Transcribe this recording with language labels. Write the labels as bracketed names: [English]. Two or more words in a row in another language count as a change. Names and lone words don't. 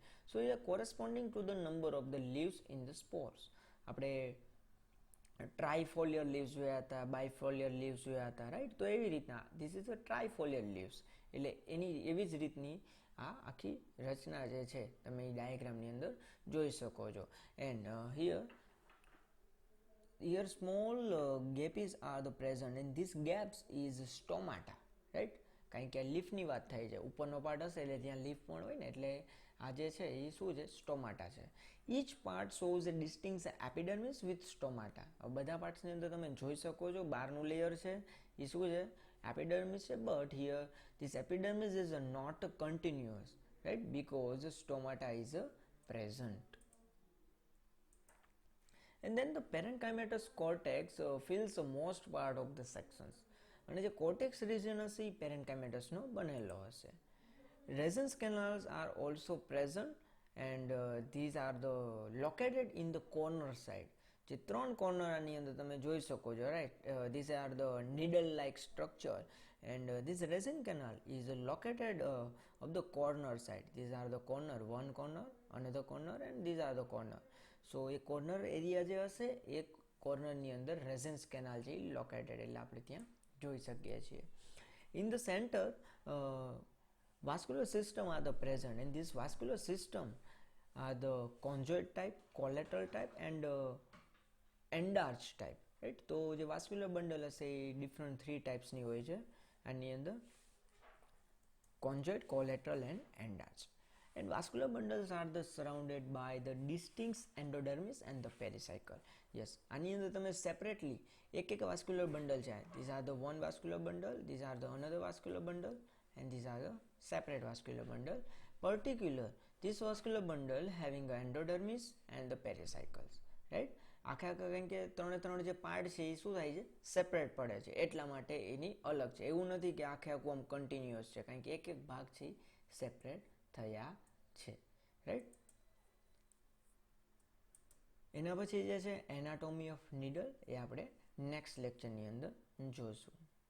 [English] So a corresponding to the number of the leaves in the spores. [Gujarati] આપણે [English] trifoliar leaves [Gujarati] જોયા હતા, [English] bifoliar leaves [Gujarati] જોયા હતા, રાઈટ? તો એવી રીતના [English] this is a trifoliar leaves, [Gujarati] એટલે એની એવી જ રીતની આ આખી રચના જે છે તમે એ ડાયાગ્રામની અંદર જોઈ શકો છો. [English] એન્ડ here small gaps are the present, and this gaps is stomata, right? [Gujarati] કારણ કે લીફની વાત થાય છે, ઉપરનો પાર્ટ હશે એટલે ત્યાં લીફ પણ હોય ને, એટલે આ જે છે એ શું છે? સ્ટોમાટા છે. [English] each part shows a distinct epidermis with stomata. [Gujarati] બધા પાર્ટ્સની અંદર તમે જોઈ શકો છો બહારનું લેયર છે એ શું છે? એપિડર્મિસ છે. [English] but here this epidermis is not continuous, right? because stomata is present. And then the parenchymatous cortex fills the most part of the sections. [Gujarati] અને જે [English] cortex region [Gujarati] હશે એ પેરેન્કાઇમેટસનો બનેલો હશે. [English] Resins canals are also present and these are the located in the corner side. [Gujarati] જે 3 કોર્નર આની અંદર તમે જોઈ શકો છો, રાઈટ? [English] These are the needle like structure and this resin canal is located of the corner side. These are the corner, one corner, another corner and these are the corner. [Gujarati] સો એ [English] corner area [Gujarati] જે હશે એ કોર્નરની અંદર [English] resins canal [Gujarati] છે એ લોકેટેડ, એટલે આપણે ત્યાં જોઈ શકીએ છીએ. [English] In the center vascular system are the present, and this vascular system are the conjoint type, collateral type and end arch type, right? [Gujarati] તો જે [English] vascular bundle [Gujarati] હશે એ [English] different 3 types [Gujarati] હોય છે આની અંદર, [English] conjoint, collateral and end arch. And vascular bundles are the surrounded by the distinct endodermis and the pericycle. Yes, [Gujarati] આની અંદર તમે સેપરેટલી એક [English] vascular bundle [Gujarati] છે. [English] These are the one vascular bundle, these are the another vascular bundle and these are the separate vascular bundle. Particular this vascular bundle having the endodermis and the pericycles, right? [Gujarati] આખા કારણ કે 3 જે પાર્ટ છે એ શું થાય છે? સેપરેટ પડે છે, એટલા માટે એની અલગ છે. એવું નથી કે આખે આખું આમ કન્ટિન્યુઅસ છે, કારણ કે એક ભાગ છે સેપરેટ થયા છે, રાઈટ? એના પછી જે છે [English] anatomy of needle [Gujarati] એ આપણે [English] next lecture [Gujarati] અંદર જોઈશું.